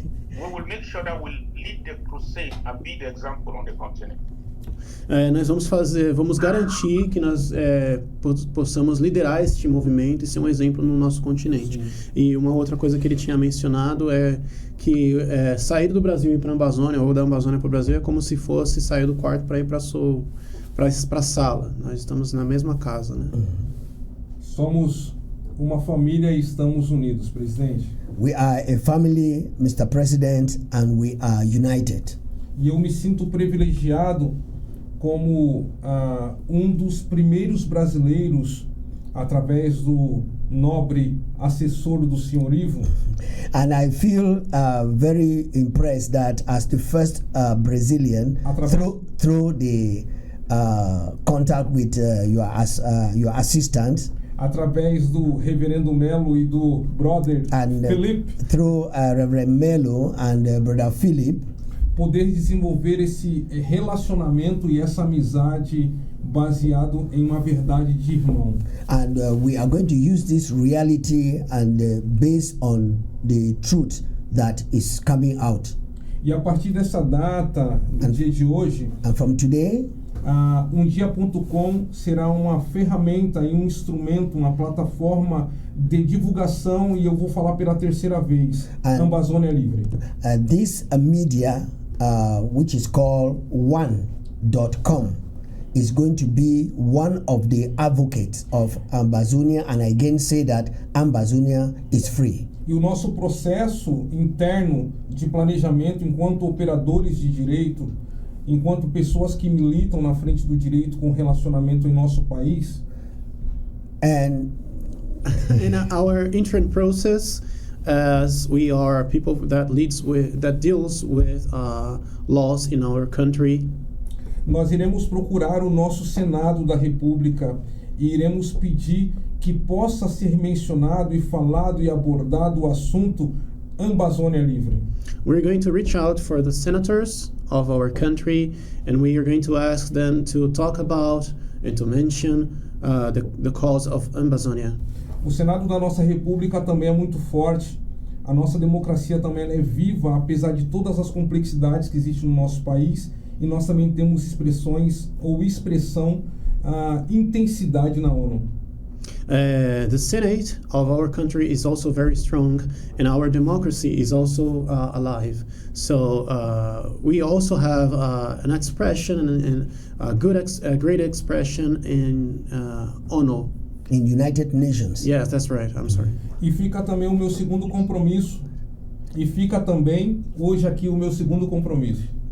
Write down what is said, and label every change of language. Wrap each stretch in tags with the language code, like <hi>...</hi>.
<en>We will make sure that we'll lead the crusade and be the example on the continent.</en> <pt>Nós vamos garantir que nós possamos liderar este movimento e ser um exemplo no nosso continente. Sim. E uma outra coisa que ele tinha mencionado é que sair do Brasil e ir para a Amazônia, ou da Amazônia para o Brasil, é como se fosse sair do quarto para ir para a sala. Nós estamos na mesma casa, né? Somos uma família e estamos unidos, presidente.</pt> <en>We are a family, Mr. President, and we are united.</en> <pt>E eu me sinto privilegiado como um dos primeiros brasileiros, através do nobre assessor do Sr. Ivo.</pt> <en>And I feel very impressed that as the first Brazilian, through the contact with your assistant,</en> <pt>através do Reverendo Melo e do Brother</pt> <en>and</en> <pt>Felipe,</pt> <en>through Reverend Melo and Brother Philip,</en> <pt>poder desenvolver esse relacionamento e essa amizade baseado em uma verdade de irmão.</pt> <en>and we are going to use this reality and based on the truth that is coming out.</en> <pt>E a partir dessa data, do dia de hoje,</pt> <en>And from today,</en> <pt>umdia.com será uma ferramenta e um instrumento, uma plataforma de divulgação, e eu vou falar pela terceira vez, Ambazônia Livre.</pt> <en>this media, which is called one.com, is going to be one of the advocates of Ambazonia, and I again say that Ambazonia is free.</en> <pt>E o nosso processo interno de planejamento enquanto operadores de direito, enquanto pessoas que militam na frente do direito com relacionamento em nosso país,</pt> <en>And In our interim process, as we are people that deals with laws in our country,</en> <pt>nós iremos procurar o nosso Senado da República e iremos pedir que possa ser mencionado e falado e abordado o assunto Ambazônia Livre.</pt> <en>we're going to reach out for the senators of our country, and we are going to ask them to talk about and to mention the cause of Ambazonia.</en> <pt>O Senado da nossa República também é muito forte. A nossa democracia também é viva, apesar de todas as complexidades que existem no nosso país. E nós também temos expressões ou expressão, intensidade na ONU.</pt> <en>The Senate of our country is also very strong, and our democracy is also alive. So we also have an expression and a great expression in ONU. in United Nations. Yes, that's right. I'm sorry.</en> <pt>E fica também o meu segundo compromisso. E fica também hoje aqui o meu segundo compromisso.</pt>